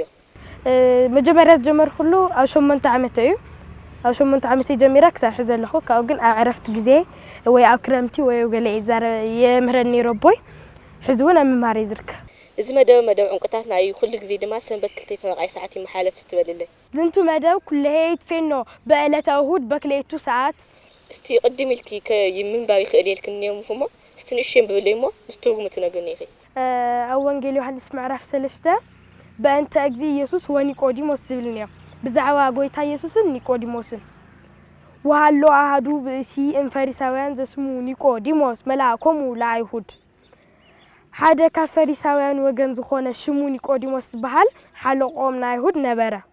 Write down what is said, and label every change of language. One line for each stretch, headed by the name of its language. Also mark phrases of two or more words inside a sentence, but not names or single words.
Tigrinya: መጀመርያ ጀመርኩሉ ኣብ 8 ዓመት እዩ ኣብ 8 ዓመት ጀሚረ ክሳብ ሕዚ ዘለኹ ካብኡ ግን ኣብ ዕረፍቲ ግዜ ወይ ኣብ ክረምቲ ወይ ገለ የምህረኒ ነይሩ ኣቦይ ሕዚ እውን ኣብ ምምሃር እየ ዝርከብ እዚ መደብ ዑንቅታትና እዩ ኩሉ ግዜ ድማ ሰንበት 2 ፈረቓይ ሰዓት ይመሓለፍ ስትበልለይ
Geez: ዝንቱ መደብ ኩለሄ ትፌኖ በዕለተ እሁድ በክልኤቱ ሰዓት
Tigrinya: እስቲ ቅድም ኢልኪ ምንባብ ይኽእል የልክንዮም እሞ እስቲ ንእሽተይ ብብለይ እሞ ምስ ትርጉሙ ትነግርኒ ኢኺ ኣብ ወንጌል ዮሃንስ ምዕራፍ 3
Geez: በእንተ እግዚ ኢየሱስ ወኒቆዲሞስ
Tigrinya: ዝብል እኒኦ ብዛዕባ ጎይታ ኢየሱስን ኒቆዲሞስን
Geez: ወሃሎ ኣሃዱ ብእሲ ፈሪሳውያን ዘስሙ ኒቆዲሞስ መልአኮሙ ለአይሁድ
Tigrinya: ሓደ ካብ ፈሪሳውያን ወገን ዝኾነ ሽሙ ኒቆዲሞስ ዝበሃል ሓለቆም ናይ አይሁድ ነበረ